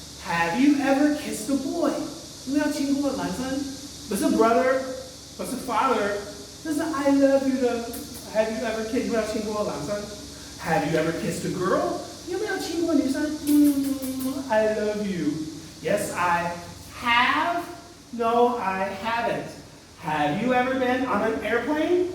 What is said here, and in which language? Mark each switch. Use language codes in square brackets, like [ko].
[en] Have you ever kissed a boy? [zh] 有没有亲过男生？不是 brother, 不是 father. 这是 [en] I love you [zh] 的 [en] Have you ever kissed? [zh] 有没有亲过男生？ [en] Have you ever kissed a girl? [zh] 有没有亲过女生？ [en] I love you. Yes, I have. No, I haven't. Have you ever been on an airplane?